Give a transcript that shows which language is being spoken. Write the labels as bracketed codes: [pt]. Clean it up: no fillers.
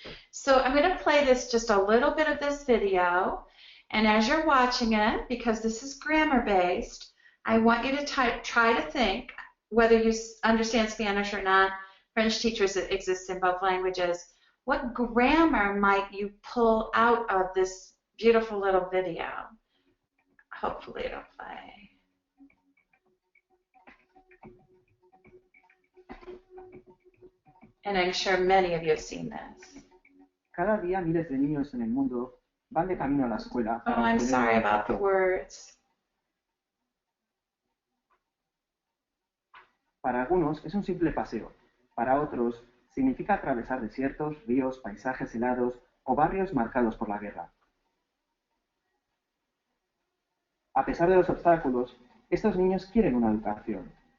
[en] So I'm going to play this, just a little bit of this video, and as you're watching it, because this is grammar based, I want you to try to think, whether you understand Spanish or not, French teachers exist in both languages, what grammar might you pull out of this beautiful little video? Hopefully it'll play. And I'm sure many of you have seen this. [es] Cada día miles de niños en el mundo van de camino a la escuela. [en] Oh, I'm sorry about the words. [es] Para algunos es un simple paseo, para otros significa atravesar desiertos, ríos, paisajes helados o barrios marcados por la guerra. A pesar de los obstáculos, estos niños quieren una educación.